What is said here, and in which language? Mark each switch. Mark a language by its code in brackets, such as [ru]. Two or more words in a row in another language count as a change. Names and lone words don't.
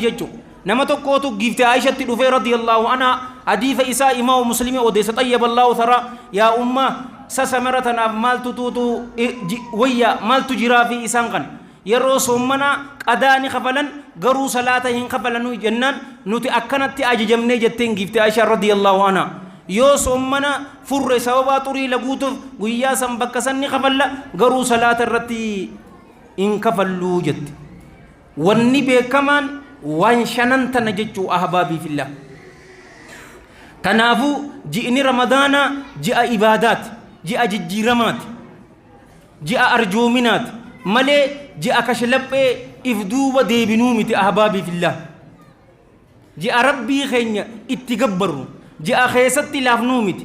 [om] jechuudha nama tokkootu giifte Aishatti dhufee [ar] رضي الله عنها [om] hadiisa isaa imaamu muslimi odeessa xayyaballahu tara yaa ummaa sasamara tanaaf maaltu tuutu wayya maaltu jiraa fi isaan kan yeroo soommanaa qadaani kafalan garuu salaata hin kafalanuu jennaan nuti akkanatti ajajamnee jetteen giifte Aisha [ar] رضي الله عنها [om] yoo soommanaa furre sababaa xurii laguutuuf guyyaa san bakka sanni kafalla garuu salaata irratti hin kafalluu jette wanni beekamaan waan shanan tana jechuu [ar] أحبابي في الله [om] kanaafuu ji'ni ramadaana ji'a ibaadaati ji'a jijjiiramaati ji'a arjoominaati malee ji'a kashlaphee if duuba deebinuu miti [ar] أحبابي في الله [om] ji'a rabbii keenya itti gabbarru ji'a keessatti laafnuu miti